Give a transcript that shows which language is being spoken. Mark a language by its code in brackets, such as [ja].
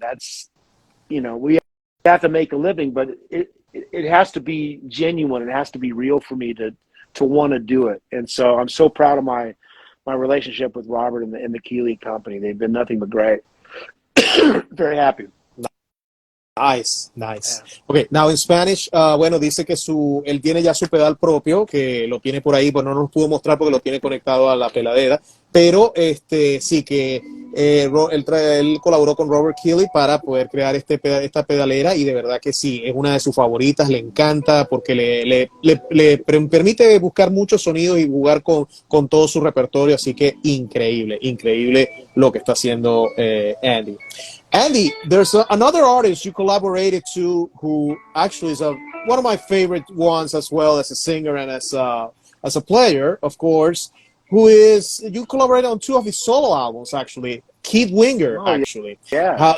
[en] That's, we have to make a living, but it has to be genuine. It has to be real for me to want to do it. And so I'm so proud of my relationship with Robert and the Keeley company. They've been nothing but great. Very happy. Nice, nice. Yeah. Okay, now in Spanish, [es] bueno, dice que él tiene ya su pedal propio, que lo tiene por ahí, pues no nos pudo mostrar porque lo tiene conectado a la peladera, pero sí que él colaboró con Robert Keeley para poder crear esta pedalera y de verdad que sí, es una de sus favoritas, le encanta porque le permite buscar muchos sonidos y jugar con todo su repertorio, así que increíble, increíble lo que está haciendo Andy. [en] Andy, there's another artist you collaborated to who actually is one of my favorite ones as well as a singer and as a player, of course, you collaborated on 2 of his solo albums actually, Keith Winger actually. Yeah.